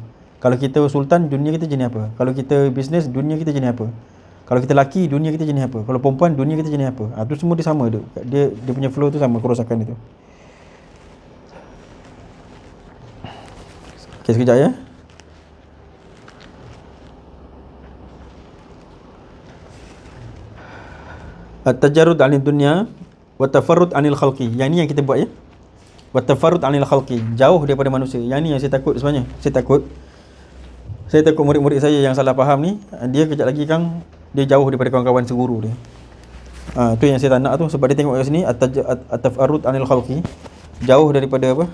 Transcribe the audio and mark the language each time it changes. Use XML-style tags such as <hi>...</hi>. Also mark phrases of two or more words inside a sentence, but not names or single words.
<ms>Kalau kita sultan, dunia kita jenis apa? Kalau kita bisnes, dunia kita jenis apa? Kalau kita laki, dunia kita jenis apa? Kalau perempuan, dunia kita jenis apa? Tu semua dia sama tu. Dia punya flow tu sama, kerosakan itu. Okey, sekejap ya.</ms> <ar>At-tajarrud 'anil dunya wa tafarrud 'anil khalqi.</ar> <ms>Yang ni yang kita buat ya.</ms> <ar>Wa tafarrud 'anil khalqi,</ar> <ms>jauh daripada manusia. Yang ni yang saya takut sebenarnya. Saya takut murid-murid saya yang salah faham ni, dia kejap lagi kan dia jauh daripada kawan-kawan seguru dia. Tu yang saya tak nak tu, sebab dia tengok kat sini</ms> <ar>at-tafarrud 'anil khalqi,</ar> <ms>jauh daripada apa?</ms>